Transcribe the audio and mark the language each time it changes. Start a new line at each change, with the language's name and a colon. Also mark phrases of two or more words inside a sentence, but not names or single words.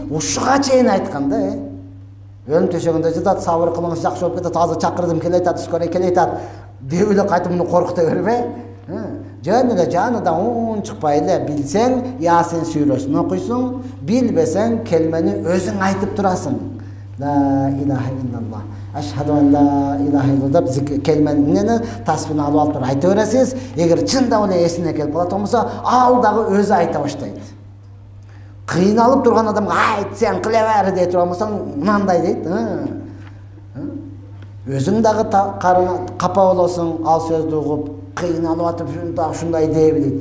Kyrgyz: Ушуга чейин айткан да, өлүм төшөгүндө жатат, сабыр кылыңыз, жакшы болуп кетет, азыр чакырдым, келе атат, скорый келе атат деп эле кайтып муну коркута бербей, жөн эле жаныдан уун чыкпай эле билсең, Ясин сүрөсүн окуйсуң, билбесең, келмени өзүң айтып турасың.
Arabic: لا إله إلا الله. أشهد أن لا إله إلا الله
Kyrgyz: деп келмени таспин алып туруп айта бересиз. Эгер чындап эле эсине келип калат болсо, ал дагы өзү айта баштайт. Кыйналып турган адамга айт, сен кыле бер дей турган болсоң, мынандай дейт. Өзүң дагы капа болосуң, ал сөздү угуп, кыйналып атып ушундай дей дейт.